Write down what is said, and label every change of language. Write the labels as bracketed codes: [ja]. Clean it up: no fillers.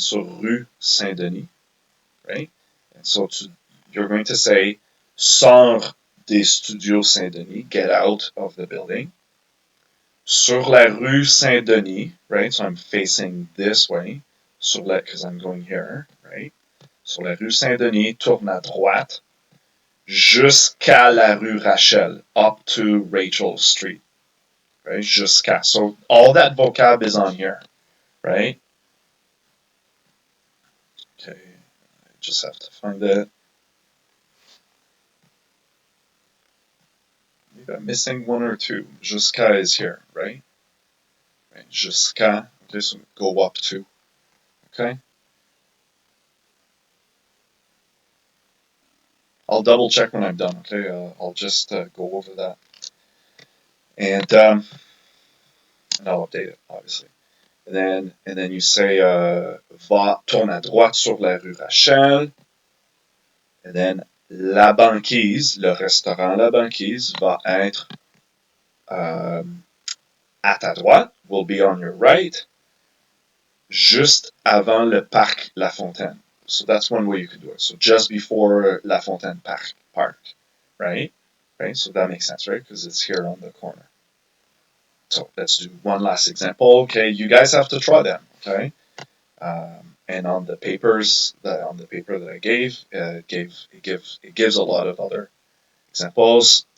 [en] So rue Saint Denis, right? And so you're going to say [fr] sors des studios Saint Denis, [en] get out of the building. [fr] Sur la rue Saint Denis, [en] right? So I'm facing this way, [fr] sur la, [en] because I'm going here, right? [fr] Sur la rue Saint Denis, tourne à droite jusqu'à la rue Rachel, [en] up to Rachel Street, right? [fr] Jusqu'à. [en] So all that vocab is on here, right? Okay, I just have to find it. Maybe I'm missing one or two. Jusqu'à is here, right? Right. Jusqu'à. Okay, so go up to. Okay. I'll double check when I'm done. Okay. I'll just go over that and I'll update it, obviously. And then you say [fr] va tourne à droite sur la rue Rachel. [en] And then [fr] la banquise, le restaurant La Banquise va être à ta droite, [en] will be on your right, [fr] juste avant le parc La Fontaine. [en] So that's one way you could do it. So just before La Fontaine Park, right? Right. So that makes sense, right? Because it's here on the corner. So let's do one last example. Okay, you guys have to try them. Okay. And on the papers on the paper that I gave, it gives a lot of other examples.